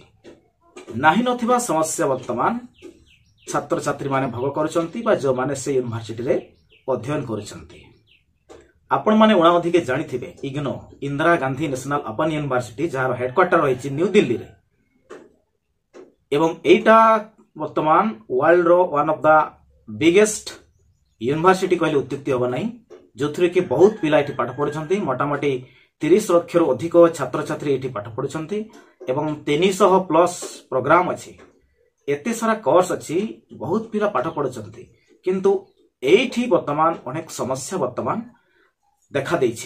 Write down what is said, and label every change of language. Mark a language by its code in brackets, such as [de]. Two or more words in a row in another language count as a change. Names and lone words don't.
[or] ନାହିଁ ନଥିବା ସମସ୍ୟା ବର୍ତ୍ତମାନ ଛାତ୍ର ଛାତ୍ରୀ ମାନେ ଭୋଗ କରୁଛନ୍ତି ବା ଯେଉଁ ମାନେ ସେ ୟୁନିଭର୍ସିଟି ରେ ଅଧ୍ୟୟନ କରୁଛନ୍ତି। ଆପଣ ମାନେ ଊଣା ଅଧିକେ ଜାଣିଥିବେ ଇଗ୍ନୋ ଇନ୍ଦିରା ଗାନ୍ଧୀ ନ୍ୟାସନାଲ ଓପନ ୟୁନିଭର୍ସିଟି ଯାର ହେଡକ୍ୱାର୍ଟର ରହିଛି ନ୍ୟୁ ଦିଲ୍ଲୀ ରେ ଏବଂ ଏହା ବର୍ତ୍ତମାନ ୱାର୍ଲ୍ଡ ର [en] one of the biggest university [or] କହିଲେ ଅତ୍ୟୁକ୍ତି ହେବ ନାହିଁ, ଯେଉଁଠାରେ କି ବହୁତ ପିଲା ଏଠି ପାଠ ପଢୁଛନ୍ତି। ମୋଟାମୋଟି 30 ଲକ୍ଷ ର ଅଧିକ ଛାତ୍ର ଛାତ୍ରୀ ଏଠି ପାଠ ପଢୁଛନ୍ତି ଏବଂ 300 [en] plus program [or] ଅଛି। ଏତେ ସାରା କୋର୍ସ ଅଛି, ବହୁତ ପିଲା ପାଠ ପଢୁଛନ୍ତି, କିନ୍ତୁ ଏଠି ବର୍ତ୍ତମାନ ଅନେକ ସମସ୍ୟା ବର୍ତ୍ତମାନ ଦେଖା ଦେଉଛି।